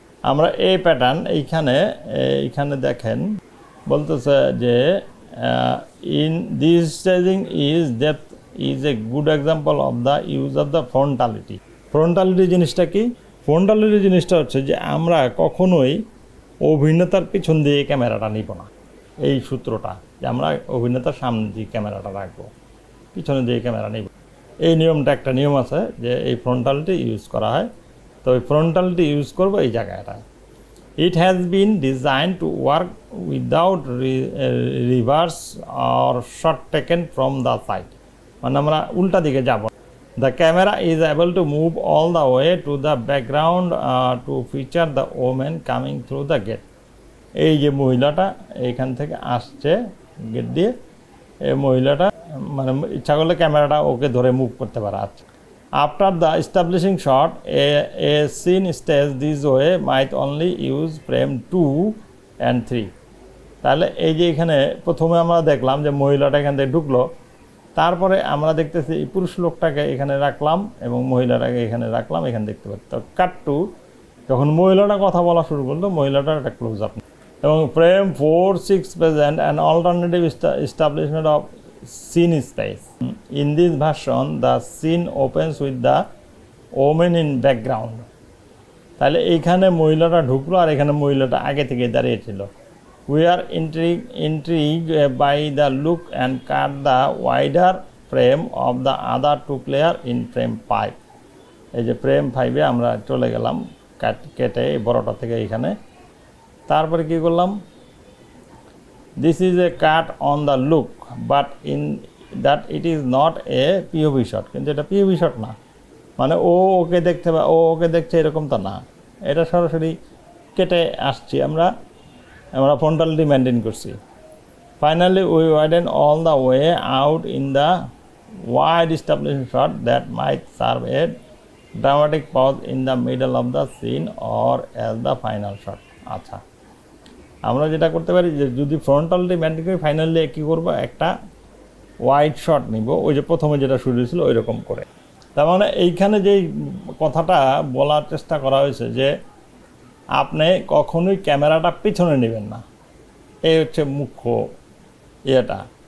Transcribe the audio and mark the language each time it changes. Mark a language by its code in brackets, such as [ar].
[bn] আমরা এই প্যাটার্ন এইখানে দেখেন বলতেছে যে [en] in this staging is depth is a good example of the use of the frontality. [bn] Frontality জিনিসটা কি? Frontality জিনিসটা হচ্ছে যে আমরা কখনোই অভিনেতার পিছন দিয়ে ক্যামেরাটা নিব না। এই সূত্রটা যে আমরা অভিনেতার সামনে দিয়ে ক্যামেরাটা রাখবো, পিছনে দিয়ে ক্যামেরা নিব। এই নিয়মটা একটা নিয়ম আছে যে এই ফ্রন্টালিটি ইউজ করা হয়। তো এই ফ্রন্টালিটি ইউজ করবো এই জায়গাটায়। [en] It has been designed to work without reverse or shot taken from the side. [bn] মানে আমরা উল্টা দিকে যাব। [en] The camera is able to move all the way to the background to feature the woman coming through the gate. [bn] এই যে মহিলাটা এইখান থেকে আসছে গেট দিয়ে, এই মহিলাটা মানে ইচ্ছা করলে ক্যামেরাটা ওকে ধরে মুভ করতে পারে। [en] আচ্ছা, after the establishing shot, a scene staged this way might only use frame 2 and 3. [bn] তাহলে এই যে এখানে প্রথমে আমরা দেখলাম যে মহিলাটা এখান থেকে ঢুকলো, তারপরে আমরা দেখতেছি এই পুরুষ লোকটাকে এখানে রাখলাম এবং মহিলাটাকে এখানে রাখলাম, এখানে দেখতে পাচ্ছি। তো কাট টু, যখন মহিলাটা কথা বলা শুরু করলো, মহিলাটার একটা ক্লোজ আপ এবং frame 4, 6 [en] present an alternative establishment of scene space. In this version, the scene opens with the woman in background. [bn] তাহলে এইখানে মহিলাটা ঢুকলো আর এখানে মহিলাটা আগে থেকে দাঁড়িয়েছিল। [en] We are intrigued by the look and cut the wider frame of the other two player in frame 5. [bn] এই যে ফ্রেম 5-এ আমরা চলে গেলাম কেটে এই বড়টা থেকে এখানে। তারপরে কি করলাম? [en] This is a cut on the look, but in that it is not a POV shot. [bn] কিন্তু এটা POV shot না, মানে ও ওকে দেখতে বা ও ওকে দেখছে এরকম তো না, এটা সরাসরি কেটে আসছি আমরা ফ্রন্টালিটি মেনটেন করছি। [en] Finally, we widen all the way out in the wide establishing shot that might serve a dramatic pause in the middle of the scene or as the final shot. [bn] আচ্ছা, আমরা যেটা করতে পারি যে যদি ফ্রন্টালিটি মেনটেন করি, finally কী করবো, একটা ওয়াইড শট নিব, ওই যে প্রথমে যেটা শুরু হয়েছিল ওই রকম করে। তার মানে এইখানে যেই কথাটা বলার চেষ্টা করা হয়েছে যে আপনি কখনোই ক্যামেরাটা পিছনে নেবেন না, এই হচ্ছে মুখ্য ইয়েটা।